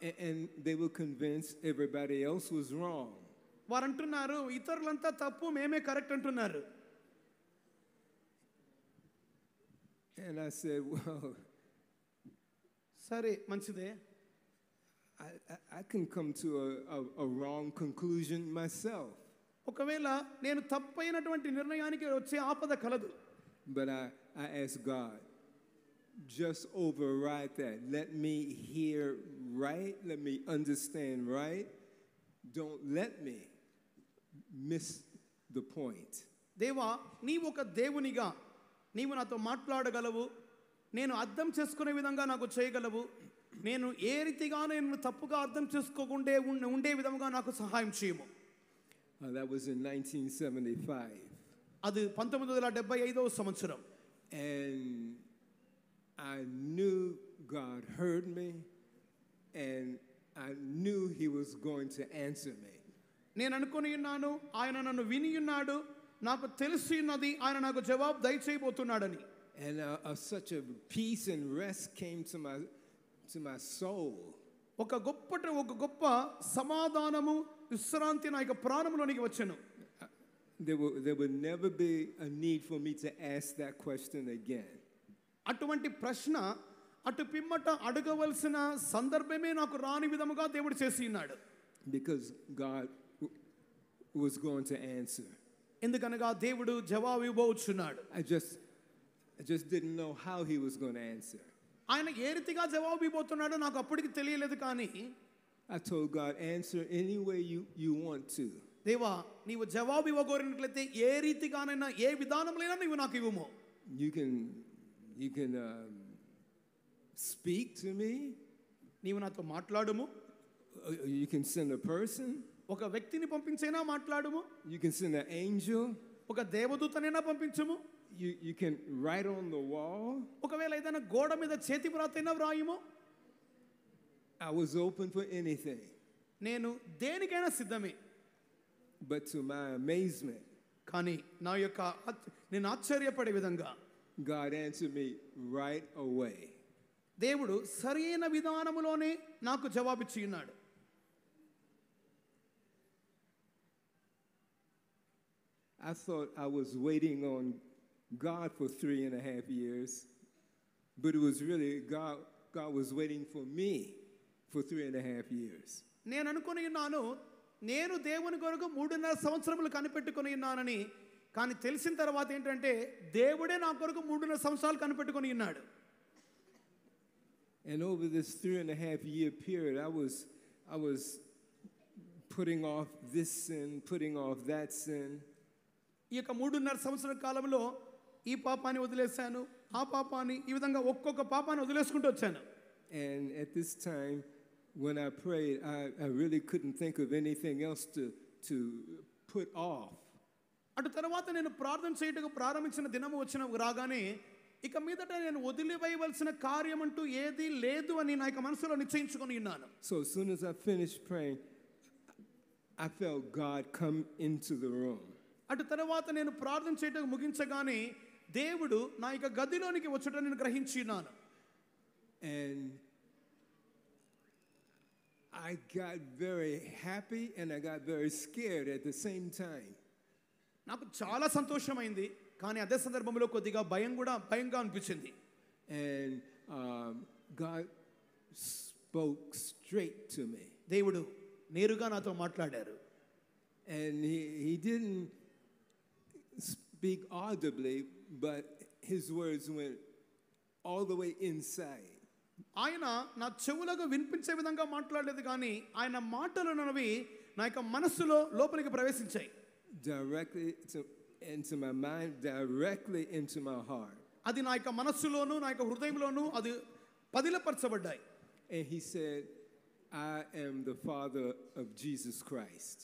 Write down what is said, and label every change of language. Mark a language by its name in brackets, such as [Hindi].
[English] And they were convinced everybody else was wrong. [Telugu] వారు అంటున్నారు ఇతరులంతా తప్పు, మేమే కరెక్ట్ అంటున్నారు. [English] And I said, well, [Telugu] సరే మంచిదే. [English] I can come to a wrong conclusion myself. [Telugu] ఒకవేళ నేను తప్పైనటువంటి నిర్ణయానికి వచ్చే ఆపద కలదు. [English] But I asked God, just override that. Let me hear right. Let me understand right. Don't let me miss the point. [Telugu] దేవా, నీవు ఒక దేవునిగా నీవు నాతో మాట్లాడగలవు. నేను అర్థం చేసుకునే విధంగా నాకు చేయగలవు. నేను ఏ రీతిగా నేను తప్పుగా అర్థం చేసుకోకుండా ఉండే విధంగా నాకు సహాయం చేయము. [English] That was in 1975. [Telugu] అది 1975వ సంవత్సరం. [English] And I knew God heard me, and I knew He was going to answer me. [Telugu] నేను అనుకొని ఉన్నాను, ఆయన నన్ను విని ఉన్నాడు, నాకు తెలిసి ఉన్నది, ఆయన నాకు జవాబు దయచేయబోతున్నాడని. [English] And such a peace and rest came to my soul. [Telugu] ఒక గొప్ప సమాధానము విశ్రాంతి నా యొక్క ప్రాణంలోనికి వచ్చెను. [English] there would never be a need for me to ask that question again. [Telugu] అటువంటి ప్రశ్న అటు పిమ్మట అడగవలసిన సందర్భమే నాకు రాని విధముగా దేవుడు చేసి ఉన్నాడు. [English] Because God was going to answer. [Telugu] ఎందుకనగా దేవుడు జవాబు ఇవ్వబోచున్నాడు. [English] I just didn't know how he was going to answer. [Telugu] ఆయన ఏ రీతిగా జవాబు ఇవ్వబోతున్నాడో నాకు అప్పటికి తెలియలేదు. కానీ [English] I told God, answer any way you want to. [Telugu] దేవా, నీవు జవాబు ఇవ్వగోరినట్లయితే ఏ రీతిగానైనా ఏ విధానంలోనైనా నీవు నాకు ఇవ్వము. [English] You can speak to me. [Telugu] నీవు నాతో మాట్లాడుము. [English] You can send a person. [Telugu] ఒక వ్యక్తిని పంపించైనా మాట్లాడుము. [English] You can send an angel. [Telugu] ఒక దేవదూతనైనా పంపించుము. [English] You can write on the wall. [Telugu] ఒకవేళ ఏదైనా గోడ మీద చేతి వ్రాతైనా వ్రాయుము. [English] I was open for anything. [Telugu] నేను దేనికైనా సిద్ధమే. [English] But to my amazement, [Telugu] కానీ నా యొక్క నేను ఆశ్చర్యపడే విధంగా [English] God answered me right away. [Telugu] దేవుడు సరైన విధానములోనే నాకు జవాబిచ్చి ఉన్నాడు. [English] I thought I was waiting on God for 3.5 years, but it was really God was waiting for me for 3.5 years. [Telugu] నేను అనుకుని ఉన్నాను, నేను దేవుని కొరకు 3.5 సంవత్సరములు కనిపెట్టుకుని ఉన్నానని. కానీ తెలిసిన తర్వాత ఏంటంటే దేవుడే నా కొరకు 3.5 సంవత్సరాలు కనిపెట్టుకుని ఉన్నాడు. [English] And over this 3.5 year period, I was putting off this sin, putting off that sin. [Telugu] ఈ యొక్క 3.5 సంవత్సరాల కాలంలో ఈ పాపాన్ని వదిలేశాను, ఆ పాపాన్ని, ఈ విధంగా ఒక్కొక్క పాపాన్ని వదిలేసుకుంటూ వచ్చాను. [English] And at this time, when I prayed, I really couldn't think of anything else to put off. [Telugu] అటు తర్వాత నేను ప్రార్థన చేయటకు ప్రారంభించిన దినము వచ్చిన రాగానే ఇక మీదట నేను వదిలివేయవలసిన కార్యం అంటూ ఏది లేదు అని నా యొక్క మనసులో నిశ్చయించుకొని ఉన్నాను. [English] So as soon as I finished praying, I felt God come into the room. [Telugu] అటు తర్వాత నేను ప్రార్థన చేయటకు ముగించగానే దేవుడు నా యొక్క గదిలోనికి వచ్చుట నేను గ్రహించి ఉన్నాను. [English] And I got very happy and I got very scared at the same time. [Telugu] నాకు చాలా సంతోషమైంది, కానీ అదే సందర్భంలో కొద్దిగా భయంగా అనిపించింది. [English] And God spoke straight to me. [Telugu] దేవుడు నేరుగా నాతో మాట్లాడారు. [English] And he didn't speak audibly, but his words went all the way inside. [Telugu] ఆయన నా చెవులకు వినిపించే విధంగా మాట్లాడలేదు, కానీ ఆయన మాటలు అన్నవి నా యొక్క మనస్సులో లోపలికి ప్రవేశించాయి. [English] Directly into my mind, directly into my heart. [Telugu] అది నా యొక్క మనస్సులోను నా యొక్క హృదయంలోను అది పదిలపరచబడ్డాయి. [English] And he said, I am the father of Jesus Christ.